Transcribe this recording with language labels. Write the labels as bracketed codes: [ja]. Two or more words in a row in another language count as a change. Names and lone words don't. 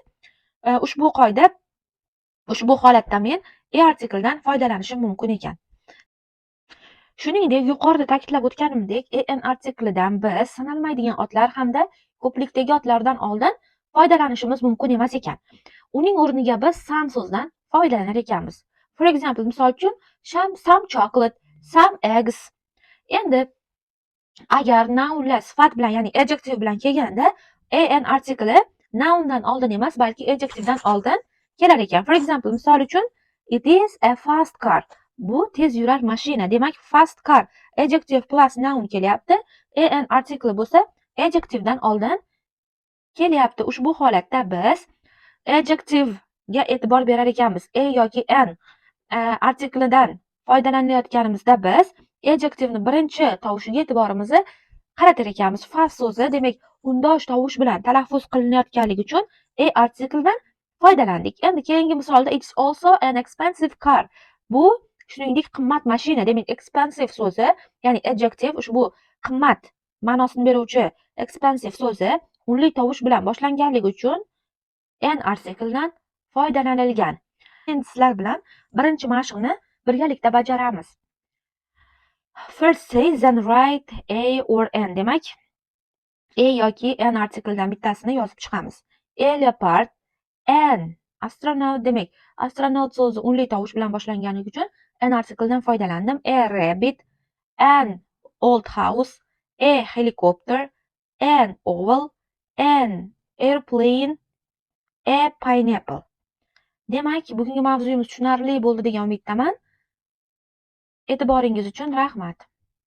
[uz] Ushbu qoida, ushbu holatda men a artikeldan foydalanishim mumkin ekan. Shuningdek, yuqorida ta'kidlab o'tganimdek, an artiklidan biz sanalmaydigan otlar hamda ko'plikdagi otlardan oldin foydalanishimiz mumkin emas ekan. Uning o'rniga biz some so'zdan foydalanar ekanmiz. [en] For example, [uz] misol uchun, [en] some chocolate, some eggs. [uz] Endi agar nounlar sifat bilan, ya'ni adjective bilan kelganda an artikli noundan oldin emas, balki adjectivedan oldin kelar ekan. [en] For example, [uz] misol uchun, [en] it is a fast car. [uz] Bu tez yurar mashina. Demak, [en] fast car adjective plus noun kelyapti. [uz] An artikli bo'lsa, adjectivedan oldin kelyapti. Ushbu holatda biz adjective ga e'tibor berar ekanmiz. A yoki an artiklidan foydalanayotganimizda biz adjectiveni birinchi tovushiga e'tiborimizni qaratar ekanmiz. Fast so'zi, demak, undosh tovush bilan talaffuz qilinayotganligi uchun a artiklidan foydalandik. Endi keyingi misolda [en] it's also an expensive car. [uz] Bu shuningdek qimmat mashina. Demak, expensive so'zi, ya'ni adjective ushbu qimmat ma'nosini beruvchi expensive so'zi unli tovush bilan boshlanganligi uchun an artiklidan foydalanilgan. Endi sizlar bilan birinchi mashqni birgalikda bajaramiz. [en] First say then write a or an. [uz] Demak, a yoki an artiklidan bittasini yozib chiqamiz. [en] A leopard, an astronaut. [uz] Demak, astronaut so'zi unli tovush bilan boshlanganligi uchun an artiklidan foydalandim. [en] A rabbit, an old house, a helicopter, an owl, an airplane, a pineapple. [uz] Demak, bugungi mavzuyimiz tushunarli bo'ldi degan umiddaman. E'tiboringiz uchun rahmat.